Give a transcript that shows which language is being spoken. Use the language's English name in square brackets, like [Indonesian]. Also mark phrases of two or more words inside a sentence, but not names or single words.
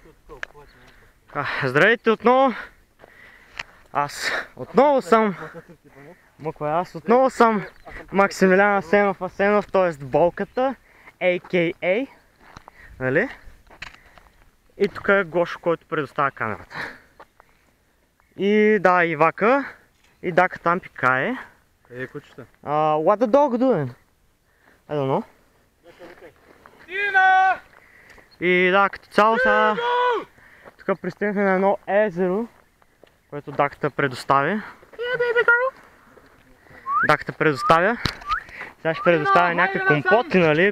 [Bulgarian] Здравейте отново! Аз отново съм Максимилиан Асенов, т.е. Болката, [English] a.k.a. [Bulgarian] Нали? И тук е Гошо, който предоставя камерата. И да, Ивака. И Дака там пикае. Къде е кучета? [English] What the dog doing? I don't know. [Bulgarian] И да, като цяло сега тук пристигнахме на едно езеро, което Даката предоставя. Даката предоставя. Сега ще предоставя някакви компоти, нали?